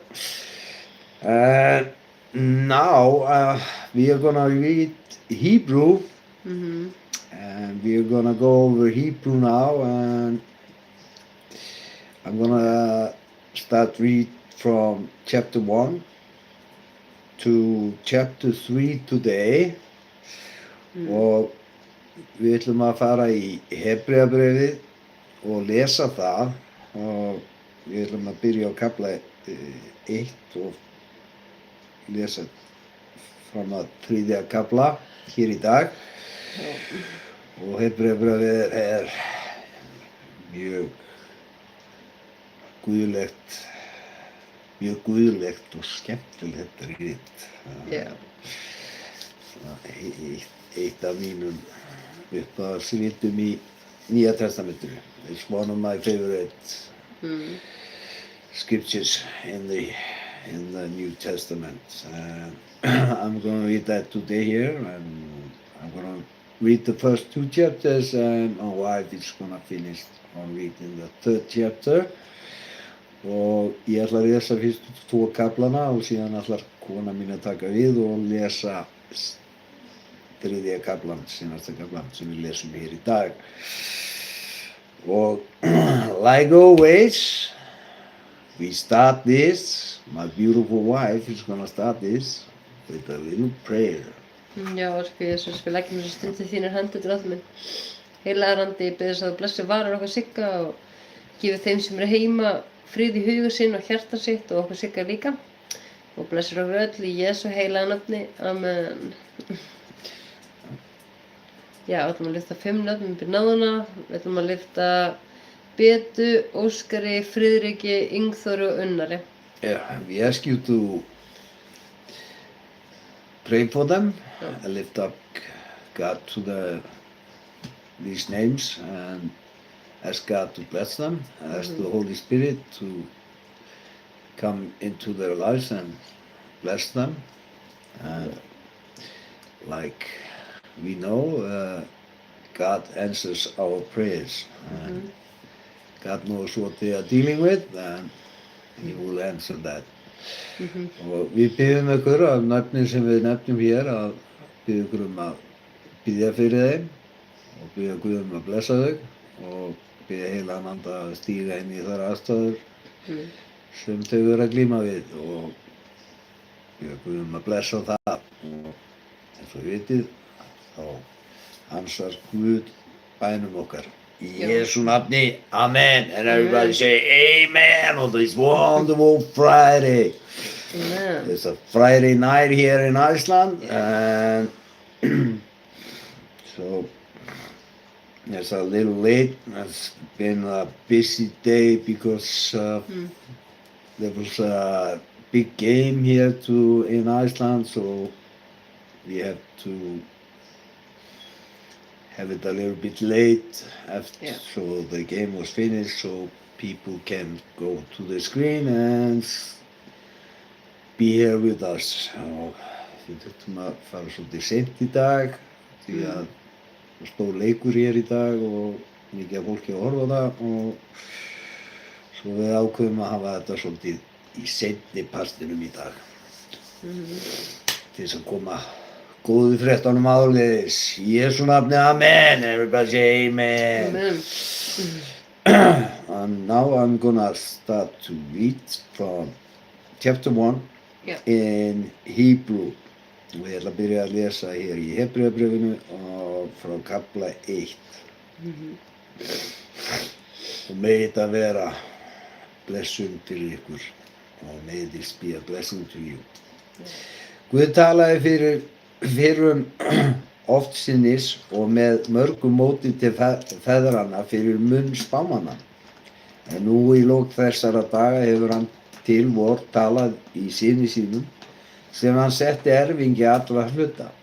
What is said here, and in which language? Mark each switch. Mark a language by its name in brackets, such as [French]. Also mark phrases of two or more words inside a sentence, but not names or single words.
[English] And now we are gonna read Hebrew, and we are gonna go over Hebrew now, and I'm gonna start read from chapter 1 to chapter 3 today. [Icelandic] Og við ætlum að fara í Hebreabréfið og lesa það, og við ætlum að byrja á kafla 1 og lesa fram að 3. kafla hér í dag. Og Hebreabréfið mjög guðlegt og skemmtilegt rit. Eitt af mínum uppáhaldsritum í Nýja testamentinu. [English] It's one of my favorite scriptures in the New Testament. I'm going to read that today here, and I'm going to read the first 2 chapters, and my wife is going to finish on reading the 3rd chapter. [Icelandic] Og ég ætla að lesa fyrstu 2 kaflana og síðan ætlar kona mín að taka við og lesa 3. kaflan, seinasta kaflan sem við lesum hér í dag. [English] Og like always, we start this, my beautiful wife is gonna start this with a little prayer. [Icelandic] Já, Orku Jesús, við leggjum þessu stund í þínar hendur, Drottinn minn. Heilagur Andi, ég bið þess að þú blessi varir okkar Sigga og gefi þeim sem eru heima frið í huga sinn og hjarta sitt og okkur Sigga líka. Og blessir okkur öll í Jesú heilaga nafni. Amen. Já, við ætlum að lyfta 5 nöfnum upp í náðuna. Við ætlum að lyfta Betu, Óskari, Friðriki, Ingþóru og Unnari. [English] Yeah, we ask you to pray for them and lift up God to these names and ask God to bless them, ask the Holy Spirit to come into their lives and bless them. Like we know, God answers our prayers. God knows what they are dealing with, and He will answer that. [Icelandic] Og við biðjum ykkur af nöfnin sem við nefnum hér að biðja ykkur að biðja fyrir þeim og biðja Guð að blessa þau og biðja heilagan Anda að stíga inn í þær aðstæður sem þau eru að glíma við og biðja Guð að blessa það. Og eins og vitið þá ansar Guð bænum okkar. Í Jesú nafni, Amen. [English] And everybody say Amen on this wonderful Friday. Amen. It's a Friday night here in Iceland, and so it's a little late. It's been a busy day because there was a big game here in Iceland, so we have to have it a little bit late after, so the game was finished, so people can go to the screen and be here with us. [Icelandic] Og við þurftum að fara svolítið seint í dag því að það stóð leikur hér í dag og mikið af fólki að horfa á það og svo við ákveðum að hafa þetta svolítið í seinni partinum í dag til þess að koma góðu fréttunum áleiðis. Í Jesú nafni, [English] Amen. Everybody say Amen. And now I'm gonna start to read from chapter 1 in Hebrew. [Icelandic] Við ætlum að byrja að lesa hér í Hebreabréfinu og frá kafla 1. Og megi þetta vera blessun til ykkur og [English] may this be a blessing to you. [Icelandic] Guð talaði fyrir oft sinnis og með mörgum móti til feðranna fyrir munn spámanna. En nú í lok þessara daga hefur hann til vor talað í syni sínum sem hann setti erfingi allra hluta.